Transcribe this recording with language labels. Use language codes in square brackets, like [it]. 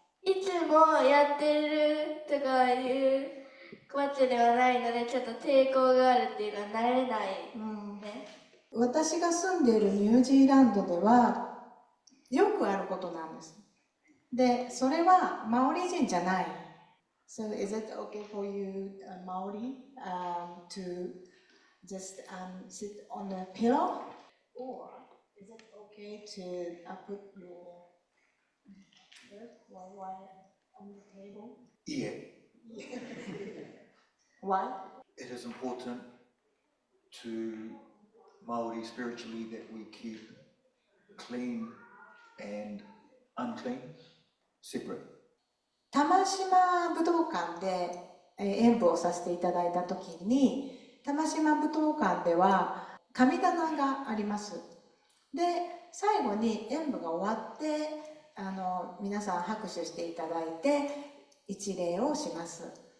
[ja] いつもやってるとかいうことではないので、ちょっと抵抗があるっていうか慣れないね。私が住んでいるニュージーランドではよくあることなんです。で、それはマオリ人じゃない。 [en] So is it okay for you, Maori, to just sit on a pillow? Or is it okay to put your while on the table? Yeah. Why? It is important to Maori spiritually that we keep clean and unclean separate. [ja] 玉島武道館で演舞をさせていただいた時に、玉島武道館では神棚があります。で、最後に演舞が終わって皆さん拍手していただいて一礼をします。